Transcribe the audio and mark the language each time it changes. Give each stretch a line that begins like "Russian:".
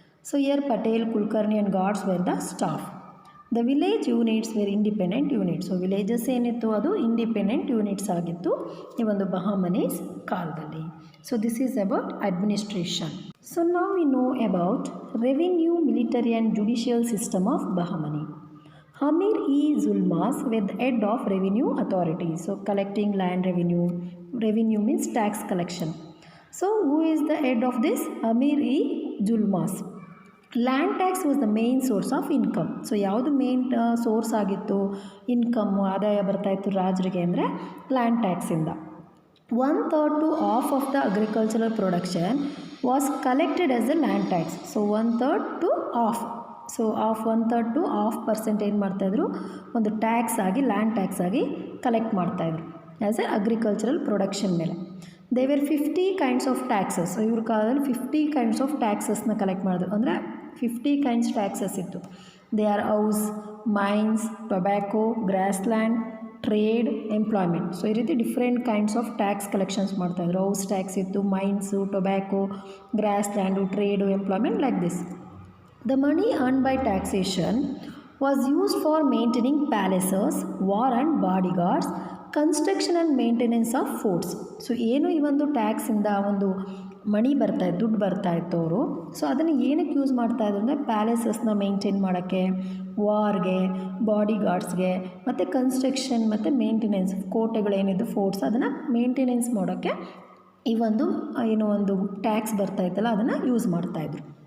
English: So here Patel, Kulkarni and guards were the staff. The village units were independent units.
Kannada: So villages ಏನಿತ್ತು ಅದು independent units ಆಗಿತ್ತು ಈ ಒಂದು ಬಹಮನೀಸ್ ಕಾಲದಲ್ಲಿ.
English: So this is about administration. So ನಾವು we know about revenue, military and judicial system of Bahmani. Amir-e-Zulmas were the head of revenue authorities. So collecting land revenue. Revenue means tax collection. So who is the head of this? Amir-e-Zulmas. Land tax was the main source of income.
Kannada: So ಯಾವುದು main source ಆಗಿತ್ತು income, ಆದಾಯ ಬರ್ತಾಯಿತ್ತು ರಾಜರಿಗೆ ಅಂದರೆ land ಟ್ಯಾಕ್ಸಿಂದ.
English: 1/3 to half of the agricultural production was collected as the land tax. So 1/3 to half.
Kannada: So 1/3 to 1/2% ಏನು ಮಾಡ್ತಾಯಿದ್ರು, ಒಂದು tax ಆಗಿ, ಲ್ಯಾಂಡ್ ಟ್ಯಾಕ್ಸ್ ಆಗಿ ಕಲೆಕ್ಟ್ ಮಾಡ್ತಾಯಿದ್ರು ಆ್ಯಸ್ ಎ ಅಗ್ರಿಕಲ್ಚರಲ್ ಪ್ರೊಡಕ್ಷನ್ ಮೇಲೆ.
English: There were 50 kinds of taxes.
Kannada: ಸೊ ಇವ್ರ ಕಾಲದಲ್ಲಿ 50 ಕೈಂಡ್ಸ್ ಆಫ್ ಟ್ಯಾಕ್ಸಸ್ನ ಕಲೆಕ್ಟ್ ಮಾಡಿದ್ರು. ಅಂದರೆ 50 ಕೈಂಡ್ಸ್ ಟ್ಯಾಕ್ಸಸ್ ಇತ್ತು.
English: They are house, mines, tobacco, grass land, trade, employment.
Kannada: So ಈ ರೀತಿ different kinds of tax collections ಮಾಡ್ತಾಯಿದ್ರು. ಹೌಸ್ ಟ್ಯಾಕ್ಸ್ ಇತ್ತು, mines, tobacco, gross land, trade, employment,
English: Like this. The money earned by taxation was used for maintaining palaces, war and bodyguards, construction and maintenance of forts.
Kannada: So ಏನು ಈ ಒಂದು ಟ್ಯಾಕ್ಸಿಂದ ಒಂದು ಮಣಿ ಬರ್ತಾಯಿತ್ತು, ದುಡ್ಡು ಬರ್ತಾಯಿತ್ತು ಅವರು. ಸೊ ಅದನ್ನು ಏನಕ್ಕೆ ಯೂಸ್ ಮಾಡ್ತಾಯಿದ್ರು ಅಂದರೆ ಪ್ಯಾಲೇಸಸ್ನ ಮೇಂಟೈನ್ ಮಾಡೋಕ್ಕೆ, ವಾರ್ಗೆ, ಬಾಡಿಗಾರ್ಡ್ಸ್ಗೆ, ಮತ್ತು ಕನ್ಸ್ಟ್ರಕ್ಷನ್ ಮತ್ತು ಮೇಂಟೆನೆನ್ಸ್, ಕೋಟೆಗಳೇನಿದ್ದು ಫೋರ್ಟ್ಸ್ ಅದನ್ನು ಮೇಂಟೆನೆನ್ಸ್ ಮಾಡೋಕ್ಕೆ ಈ ಒಂದು ಏನೋ ಒಂದು ಟ್ಯಾಕ್ಸ್ ಬರ್ತಾಯಿತ್ತಲ್ಲ ಅದನ್ನು ಯೂಸ್ ಮಾಡ್ತಾಯಿದ್ರು.